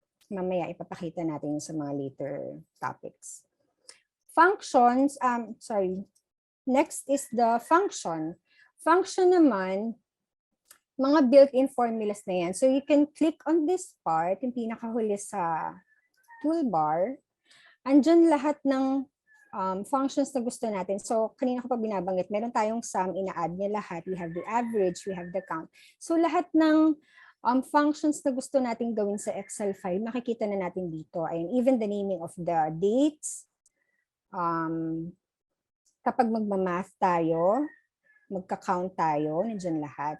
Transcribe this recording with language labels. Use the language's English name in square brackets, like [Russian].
[Filipino] Mamaya ipapakita natin sa mga later topics. [English] Functions, next is the function. [Filipino] Function naman, mga built-in formulas na yan. [English] So you can click on this part, [Filipino] yung pinakahuli sa toolbar. Andyan lahat ng functions na gusto natin. So, kanina ko pa binabanggit, meron tayong sum, ina-add niya lahat. [English] We have the average, we have the count. [Filipino] So, lahat ng functions na gusto natin gawin sa Excel file, makikita na natin dito. [English] And even the naming of the dates. [Filipino] Kapag magmamath tayo, magka-count tayo, nandiyan lahat.